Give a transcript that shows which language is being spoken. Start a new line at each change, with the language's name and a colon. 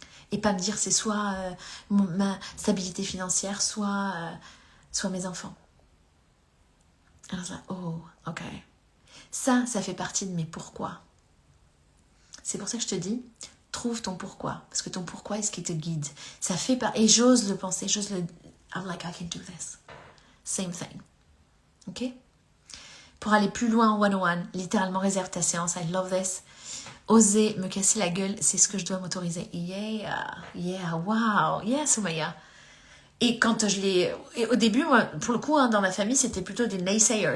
French: Et pas me dire c'est soit ma stabilité financière, soit mes enfants. Alors ça, oh, ok. Ça fait partie de mes pourquoi. C'est pour ça que je te dis, trouve ton pourquoi. Parce que ton pourquoi est ce qui te guide. Ça fait pas. Et j'ose le penser,
English: I'm like, I can do this. Same thing. Ok?
French: Pour aller plus loin en 101, littéralement réserve ta séance.
English: I love this.
French: Oser me casser la gueule, c'est ce que je dois m'autoriser. Yeah, wow. Yeah, Soumaya. Et quand et au début, moi, pour le coup, dans ma famille, c'était plutôt des naysayers.